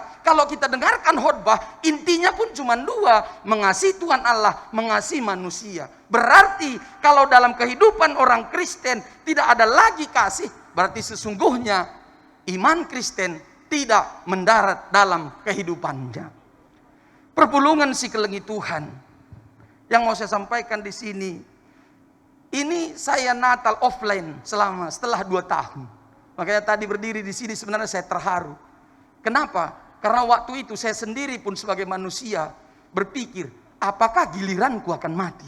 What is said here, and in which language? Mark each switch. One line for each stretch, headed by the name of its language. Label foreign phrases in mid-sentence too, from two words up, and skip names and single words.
Indonesian: Kalau kita dengarkan khotbah, intinya pun cuma dua, mengasihi Tuhan Allah, mengasihi manusia. Berarti kalau dalam kehidupan orang Kristen tidak ada lagi kasih, berarti sesungguhnya iman Kristen tidak mendarat dalam kehidupannya.
Batak Karo: Perpulungan si kelengi Tuhan
Indonesian: yang mau saya sampaikan di sini, ini saya Natal offline setelah 2 tahun. Makanya tadi berdiri di sini sebenarnya saya terharu. Kenapa? Karena waktu itu saya sendiri pun sebagai manusia berpikir, apakah giliranku akan mati?